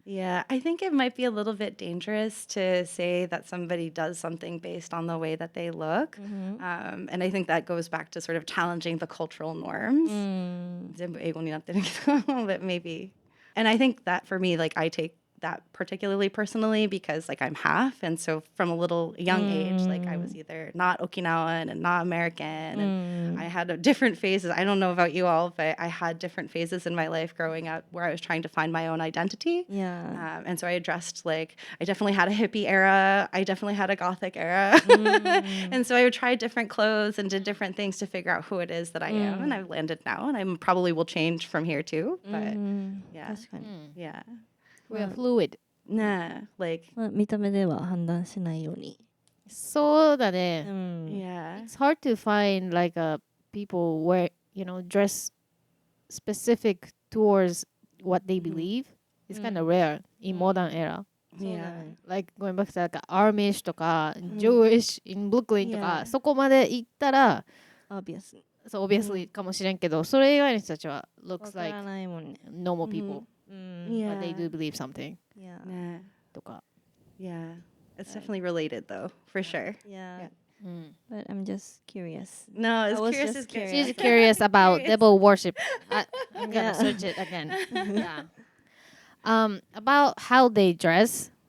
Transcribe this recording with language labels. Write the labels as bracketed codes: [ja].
[en] Yeah, I think it might be a little bit dangerous to say that somebody does something based on the way that they look. And I think that goes back to sort of challenging the cultural norms. [ja] 全部英語になってるけど [en] but maybe. And I think that for me, like I take that particularly personally because like I'm half, and so from a little young age, like I was either not Okinawan and not American, and I had different phases. I don't know about you all, but I had different phases in my life growing up where I was trying to find my own identity. Yeah. And so I addressed like I definitely had a hippie era, I definitely had a gothic era, and so I would try different clothes and did different things to figure out who it is that I am, and I've landed now, and I probably will change from here too. But yeah, [ja] 確かに。 [en] yeah. We are fluid. Nah, like [ja] まあ、見た目では判断しないように。そうだね。 [en] yeah. It's hard to find like people where, dress specific towards what they believe. It's kind of rare in modern era. Yeah. Like going back to like Amish とか、Jewish in Brooklyn とか、 Yeah. [ja] そこまで行ったら、 [en] Obviously. [ja] そう obviously かもしれんけど、それ以外の人たちは looks わ [en] like [ja] からないもんね。 [en] normal people, Yeah. but they do believe something Yeah. Nah. [ja] とか。 [en] Yeah. It's definitely related though, for sure. Yeah. [ja] うん。 [en] But I'm just curious. No, as I was curious just as curious. She's curious about devil worship. I'm gonna Yeah. search it again. Yeah. About how they dress.